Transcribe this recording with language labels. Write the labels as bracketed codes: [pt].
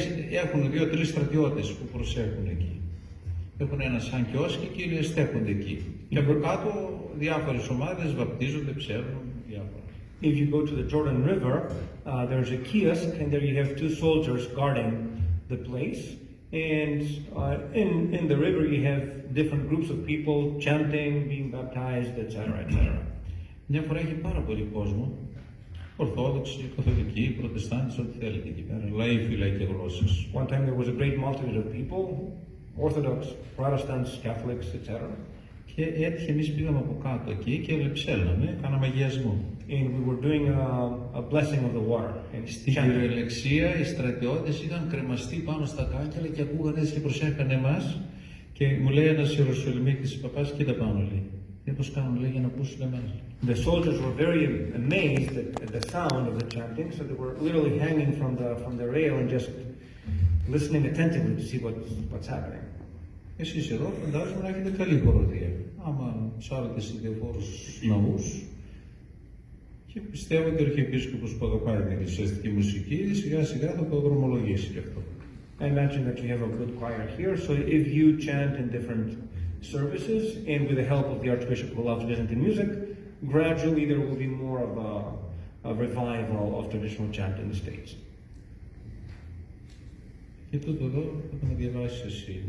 [el] Έχουν 2-3 στρατιώτες που προσέχουν εκεί. Έχουν ένα σαν κιόσκι και στέκονται εκεί. Και από κάτω διάφορες ομάδες βαπτίζονται, ψέρνουν, διάφορα. [en] If you go to the Jordan River, there's a kiosk, and there you have 2 soldiers guarding the place. And in the river you have different groups of people chanting, being baptized, etc., etc. [el] Μια φορά έχει πάρα πολύ κόσμο. Ορθόδοξοι, Καθολικοί, Προτεστάντες, ό,τι θέλετε εκεί πέρα. Λαοί, φυλαίοι και γλώσσες. [en] One time there was a great multitude of people, Orthodox, Protestants, Catholics, etc. [el] Και έτυχε, εμείς πήγαμε από κάτω εκεί και ψέλναμε, κάναμε αγιασμό. [en] And we were doing a blessing of the water. [el] Στην κυριολεξία οι στρατιώτες είχαν κρεμαστεί πάνω στα κάγκελα και ακούγανε έτσι και προσέχανε εμάς. Και μου λέει ένας Ιεροσολυμίτης παπάς, κοίτα πάνω, λέει. Πώς κάνουν, λέει, για να ακούσουν εμάς. [en] The soldiers were very amazed at the sound of the chanting, so they were literally hanging from the rail and just listening attentively to see what's happening. [el] Εσείς εδώ φαντάζομαι να έχετε καλή χοροδία. Άμα ψάρετε σε διαφόρους ναούς, και πιστεύω ότι ο Αρχιεπίσκοπος που αγαπάει την εκκλησιαστική μουσική, σιγά σιγά θα το δρομολογήσει γι' αυτό. [en] I imagine that you have a good choir here, so if you chant in different services, and with the help of the Archbishop who loves listening to music, gradually there will be more of a revival of traditional chant in the States. [el] Και τούτο εδώ θα το διαβάσεις εσύ.